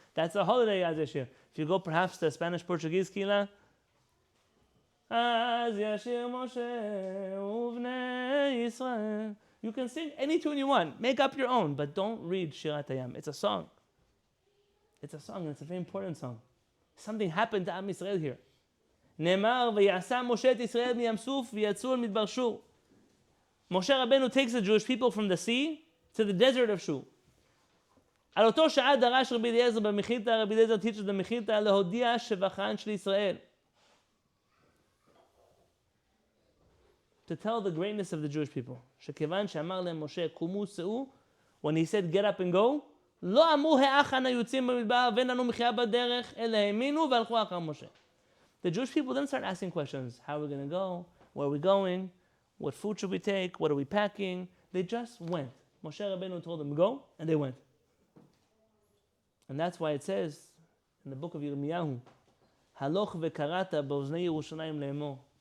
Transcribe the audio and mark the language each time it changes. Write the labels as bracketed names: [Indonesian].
[English] That's a holiday, [Hebrew] אז ישיר. [English] If you go perhaps to a Spanish-Portuguese Kehillat, [Hebrew] אז ישיר משה ובני ישראל. [English] You can sing any tune you want. Make up your own, but don't read Shirat Hayam. It's a song. It's a song, and it's a very important song. Something happened to Am Yisrael here. [Hebrew] נאמר, ויעשה משה את ישראל מים סוף ויצאו אל מדבר שור. [English] Moshe Rabbeinu takes the Jewish people from the sea to the desert of Shur. [Hebrew] על אותו שעה דרש רבי אליעזר במחילתא, רבי אליעזר [English] teaches [Hebrew] במחילתא להודיע שבחן של ישראל. [English] To tell the greatness of the Jewish people. [Hebrew] שכיוון שאמר להם משה, קומו סעו, [English] when he said get up and go, [Hebrew] לא אמרו האחן היוצאים במדבר ואין לנו מחיה בדרך, אלא האמינו והלכו אחר משה. [English] The Jewish people then start asking questions. How are we going to go? Where are we going? What food should we take? What are we packing? They just went. Moshe Rabbeinu told them go, and they went. And that's why it says in the book of Yirmiyahu, [Hebrew] Haloch vekarata b'oznei Yerushalayim le'emor.